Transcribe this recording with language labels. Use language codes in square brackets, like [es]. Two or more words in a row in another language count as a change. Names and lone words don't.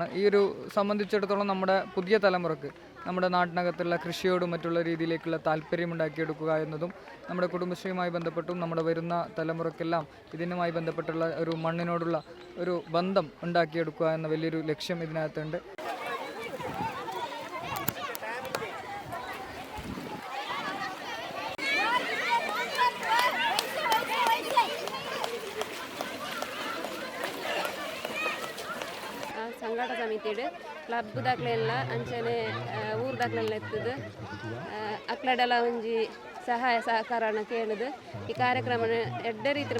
[ml] ഈ ഒരു സംബന്ധിച്ചിടത്തോളം നമ്മുടെ പുതിയ തലമുറക്ക് നമ്മുടെ നാട്ടിനകത്തുള്ള കൃഷിയോടും മറ്റുള്ള രീതിയിലേക്കുള്ള താല്പര്യം ഉണ്ടാക്കിയെടുക്കുക എന്നതും നമ്മുടെ കുടുംബശ്രീയുമായി ബന്ധപ്പെട്ടും നമ്മുടെ വരുന്ന തലമുറക്കെല്ലാം ഇതിനുമായി ബന്ധപ്പെട്ടുള്ള ഒരു മണ്ണിനോടുള്ള ഒരു ബന്ധം ഉണ്ടാക്കിയെടുക്കുക എന്ന വലിയൊരു ലക്ഷ്യം ഇതിനകത്തുണ്ട്. [tcy] ಸಂಘಟ ಸಮಿತಿಡು ಕ್ಲಬ್ ದಾಖಲೆಲ್ಲ ಅಂಚನೆ ಊರು ದಾಖಲೆಲ್ಲ ಎತ್ತದು ಅಕ್ಲಡೆಲ್ಲ ಒಂಜಿ ಸಹಾಯ ಸಹಕಾರನ ಕೇಳುದು ಈ ಕಾರ್ಯಕ್ರಮ ಎಡ್ಡೆ ರೀತಿ